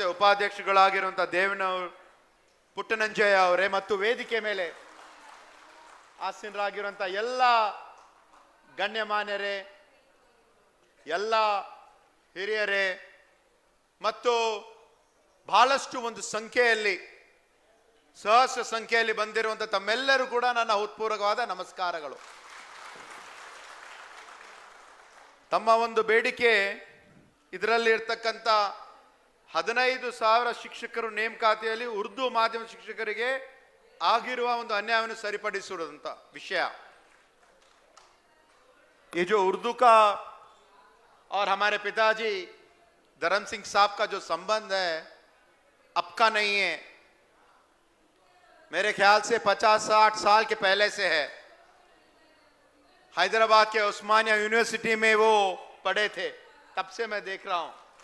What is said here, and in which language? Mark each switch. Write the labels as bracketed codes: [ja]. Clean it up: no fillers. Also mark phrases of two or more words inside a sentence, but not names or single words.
[kn] ಉಪಾಧ್ಯಕ್ಷಗಳಾಗಿರುವಂತಹ ದೇವನೂರ್ ಪುಟ್ಟನಂಜಯ್ಯ ಅವರೇ ಮತ್ತು ವೇದಿಕೆ ಮೇಲೆ ಆಸೀನರಾಗಿರುವಂತಹ ಎಲ್ಲ ಗಣ್ಯಮಾನ್ಯರೇ, ಎಲ್ಲ ಹಿರಿಯರೇ ಮತ್ತು ಬಹಳಷ್ಟು ಒಂದು ಸಂಖ್ಯೆಯಲ್ಲಿ ಸಹಸ್ರ ಸಂಖ್ಯೆಯಲ್ಲಿ ಬಂದಿರುವಂತಹ ತಮ್ಮೆಲ್ಲರೂ ಕೂಡ ನನ್ನ ಹೃತ್ಪೂರ್ವಕವಾದ ನಮಸ್ಕಾರಗಳು. ತಮ್ಮ ಒಂದು ಬೇಡಿಕೆ ಇದರಲ್ಲಿ ಇರ್ತಕ್ಕಂಥ 15,000 ಶಿಕ್ಷಕರು ನೇಮಕಾತಿಯಲ್ಲಿ ಉರ್ದು ಮಾಧ್ಯಮ ಶಿಕ್ಷಕರಿಗೆ ಆಗಿರುವ ಒಂದು ಅನ್ಯಾಯವನ್ನು ಸರಿಪಡಿಸುವಂತ ವಿಷಯ. [hi] ये जो उर्दू का और हमारे पिताजी धर्म सिंह साहब का जो संबंध है अब का नहीं है, मेरे ख्याल से 50-60 साल के पहले से है। हैदराबाद के उस्मानिया यूनिवर्सिटी में वो पढ़े थे, तब से मैं देख रहा हूं।